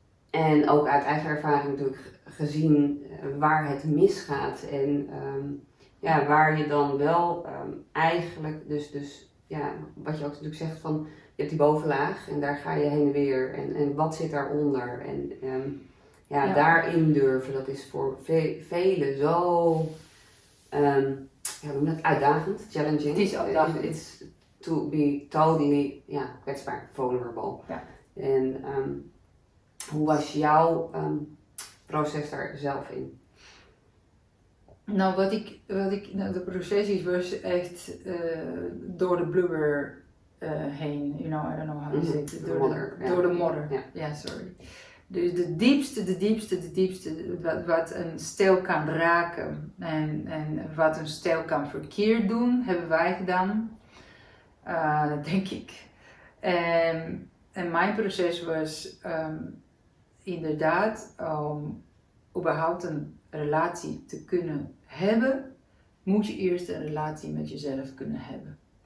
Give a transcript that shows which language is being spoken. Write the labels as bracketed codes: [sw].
[nl] En ook uit eigen ervaring natuurlijk gezien waar het misgaat en waar je dan wel eigenlijk, dus wat je ook natuurlijk zegt van, je hebt die bovenlaag en daar ga je heen en weer en wat zit daaronder en daarin durven, dat is voor velen zo uitdagend, challenging. Het is uitdagend. [en] It's to be totally kwetsbaar, vulnerable. [nl] Ja. En hoe was jouw proces daar zelf in? Nou, de proces was echt door de blubber heen, I don't know how to say it, door de modder. Ja, sorry. Dus de diepste, wat een stijl kan raken en wat een stijl kan verkeerd doen, hebben wij gedaan, denk ik. En mijn proces was inderdaad om überhaupt een relatie te kunnen hebben, moet je eerst een relatie met jezelf kunnen hebben.